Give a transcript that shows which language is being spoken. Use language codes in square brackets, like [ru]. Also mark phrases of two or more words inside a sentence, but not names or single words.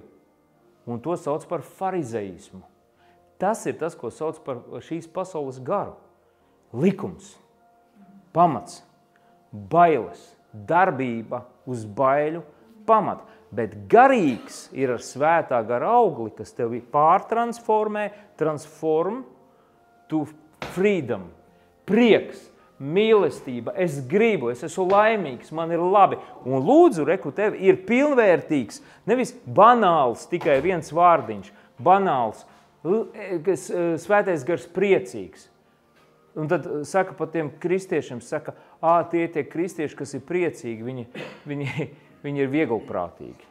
[lv] Un to sauc par farizeismu. Tas ir tas, ko sauc par šīs pasaules garu. Likums, pamats, bailes, darbība uz baiļu pamata. Bet garīgs ir ar svētā gara augli, kas tevi pārtransformē, [en] transform to freedom, [lv] prieks, mīlestība, es gribu, es esmu laimīgs, man ir labi. Un lūdzu, reku, tev ir pilnvērtīgs, nevis banāls, tikai viens vārdiņš, banāls, svētais gars priecīgs. Un tad saka par tiem kristiešiem, saka, tie kristieši, kas ir priecīgi, viņi ir vieglprātīgi.